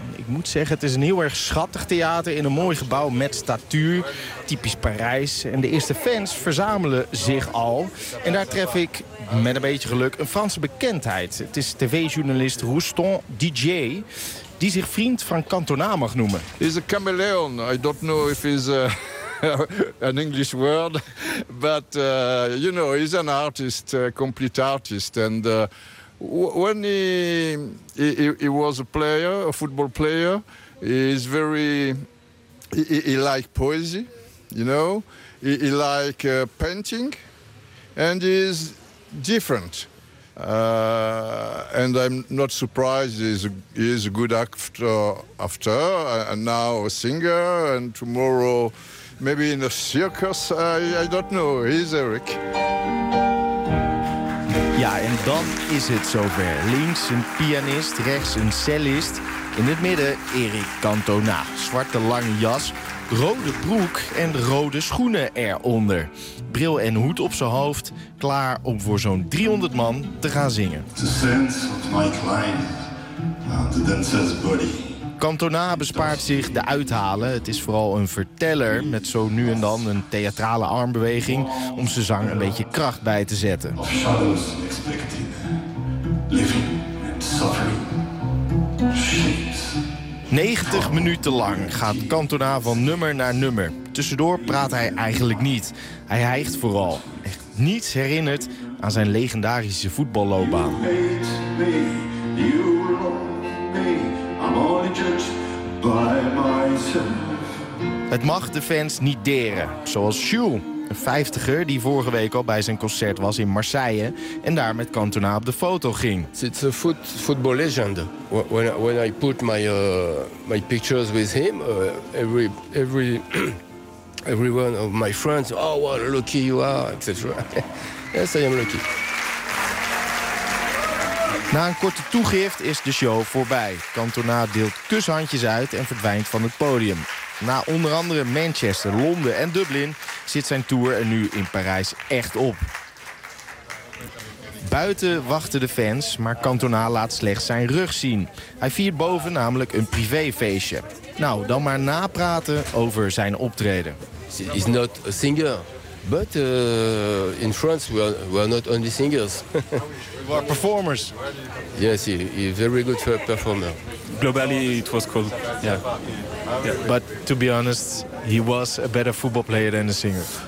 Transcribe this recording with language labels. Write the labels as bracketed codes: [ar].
[nl] Ik moet zeggen, het is een heel erg schattig theater in een mooi gebouw met statuur. Typisch Parijs. En de eerste fans verzamelen zich al. En daar tref ik, met een beetje geluk, een Franse bekendheid. Het is tv-journalist Rouston DJ, die zich vriend van Cantona mag noemen. [en] He's a chameleon. I don't know if he's a an English word. But, you know, he's an artist, a complete artist. And when he was a player, a football player, he's very, he liked poetry, you know, he liked painting, and he's different. And I'm not surprised, he's a good actor, and now a singer, and tomorrow Maybe in a circus, I don't know. He's Eric. [nl] Ja, en dan is het zover. Links een pianist, rechts een cellist. In het midden Eric Cantona. Zwarte lange jas, rode broek en rode schoenen eronder. Bril en hoed op zijn hoofd, klaar om voor zo'n 300 man te gaan zingen. [en] The sense of my climb, the dancer's body. [nl] Cantona bespaart zich de uithalen. Het is vooral een verteller met zo nu en dan een theatrale armbeweging om zijn zang een beetje kracht bij te zetten. [en] Of shadows expected, living and suffering. [nl] 90 minuten lang gaat Cantona van nummer naar nummer. Tussendoor praat hij eigenlijk niet. Hij hijgt vooral. Echt niets herinnert aan zijn legendarische voetballoopbaan. Het mag de fans niet deren. Zoals Jules, een vijftiger die vorige week al bij zijn concert was in Marseille en daar met Cantona op de foto ging. [en] It's a football legend. When I put my pictures with him, everyone of my friends, oh what a lucky you are, etc. Yes, I am lucky. [nl] Na een korte toegift is de show voorbij. Cantona deelt kushandjes uit en verdwijnt van het podium. Na onder andere Manchester, Londen en Dublin zit zijn tour er nu in Parijs echt op. Buiten wachten de fans, maar Cantona laat slechts zijn rug zien. Hij viert boven namelijk een privéfeestje. Nou, dan maar napraten over zijn optreden. [en] He's not a singer, but in France we are not only singers. We are performers. Yes, he's a very good performer. Globally, it was cool. Yeah. Yeah. But to be honest, he was a better football player than a singer.